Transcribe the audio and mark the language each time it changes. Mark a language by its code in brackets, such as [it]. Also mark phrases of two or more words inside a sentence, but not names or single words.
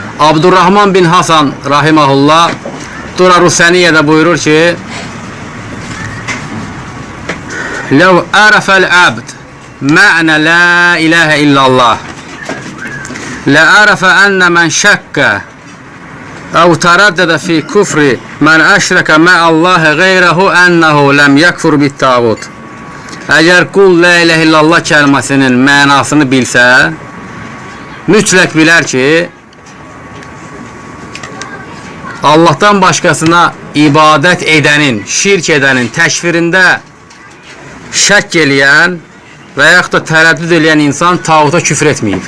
[tr] Abdurrahman bin Hasan rahimahullah Durar-ı Seniye'de buyurur ki: [ar] "لو عرف العبد معنى لا إله إلا الله لعرف أن من شك أو تردد في كفر من أشرك مع الله غيره أنه لم يكفر بالطاغوت." [az] Əgər qul [ar] لا إله إلا الله [az] kəlməsinin mənasını bilsə, mütləq bilər ki, [tr] Allah'tan başkasına [az] ibadət edənin, şirk edənin təkfirində şək eləyən və yaxud da tərəddüd eləyən insan tağuta küfr etməyib.